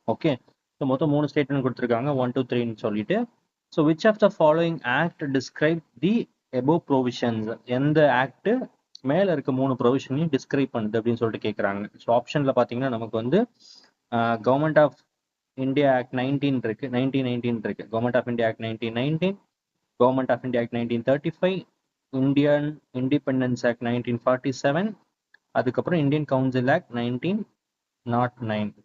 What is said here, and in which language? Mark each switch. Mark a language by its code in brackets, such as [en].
[ta] Okay, so மொத்தம் 3 statement கொடுத்துருக்காங்க, 1 2 3ன்னு சொல்லிட்டு. [en] So which of the following act describe the above provisions? [ta] எந்த act மேல இருக்க 3 ப்ரொவிஷனையும் டிஸ்கிரைப் பண்ணுது அப்படின்னு சொல்லிட்டு கேட்குறாங்க. ஸோ ஆப்ஷன்ல பார்த்தீங்கன்னா நமக்கு வந்து கவர்மெண்ட் ஆஃப் இந்தியா ஆக்ட் 19 இருக்கு, 1919 இருக்கு. [en] Government of India act 1919, government of India act 1935, Indian independence act 1947, அதுக்கப்புறம் Indian council act 1909.